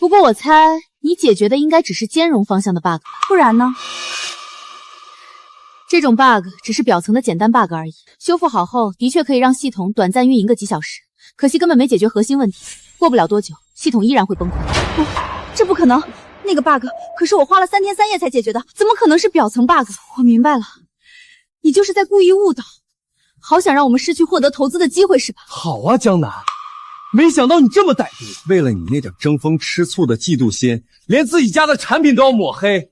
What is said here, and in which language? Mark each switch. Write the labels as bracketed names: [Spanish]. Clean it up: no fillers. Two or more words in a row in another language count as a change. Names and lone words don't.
[Chinese] 不過我猜你解決的應該只是兼容方向的 bug，不然呢？這種 bug 只是表層的簡單 bug 而已，修復好後的確可以讓系統短暫運營個幾小時，可惜根本沒解決核心問題，過不了多久，系統依然會崩潰。這不可能，那個 bug 可是我花了3天3夜才解決的，怎麼可能是表層 bug？我明白了，你就是在故意誤導，好想讓我們失去獲得投資的機會是吧？好啊，江南。沒想到你這麼歹毒，為了你那點爭風吃醋的嫉妒心，連自己家的產品都要抹黑。